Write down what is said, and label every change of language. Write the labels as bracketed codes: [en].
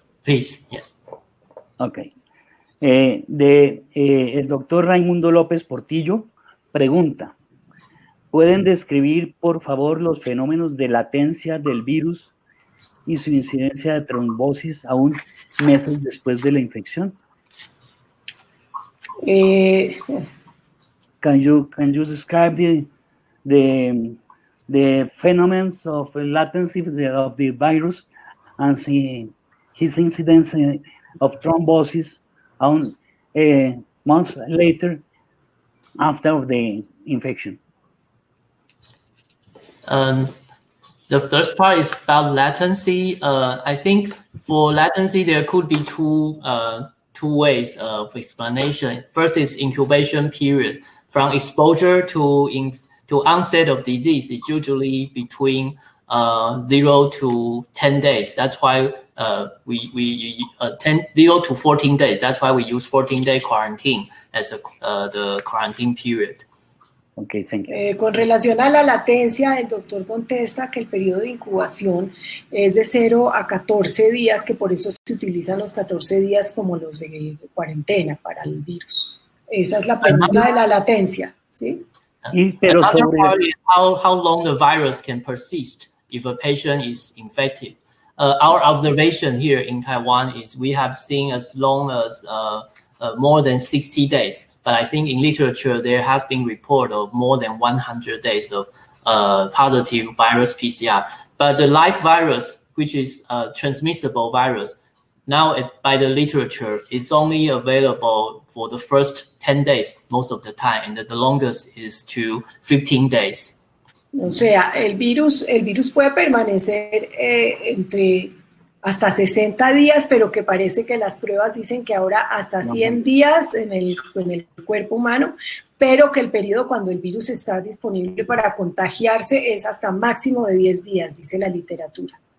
[en] Please, yes. Ok. [es] El doctor Raimundo López Portillo pregunta, ¿pueden describir, por favor, los fenómenos de latencia del virus y su incidencia de trombosis aún meses después de la infección? [en] Can you describe the phenomena of latency of the virus and his incidence of thrombosis on months later after the infection? The first part is about latency. I think for latency, there could be two ways of explanation. First is incubation period. From exposure to onset of disease is usually between 0 to 10 days. That's why 0 to 14 days. That's why we use 14-day quarantine as the quarantine period. Okay, thank you. [es] Con relación a la latencia, el doctor contesta que el periodo de incubación es de 0 a 14 días, que por eso se utilizan los 14 días como los de cuarentena para el virus. Esa es la pregunta de la latencia, ¿sí? Pero [en] another part is how long the virus can persist if a patient is infected. Our observation here in Taiwan is we have seen as long as more than 60 days. But I think in literature, there has been report of more than 100 days of positive virus PCR. But the live virus, which is a transmissible virus, now by the literature, it's only available for the first 10 days most of the time, and the longest is to 15 days. [es] O sea, el virus puede permanecer entre hasta 60 días, pero que parece que las pruebas dicen que ahora hasta 100 días en el cuerpo humano, pero que el periodo cuando el virus está disponible para contagiarse es hasta máximo de 10 días, dice la literatura.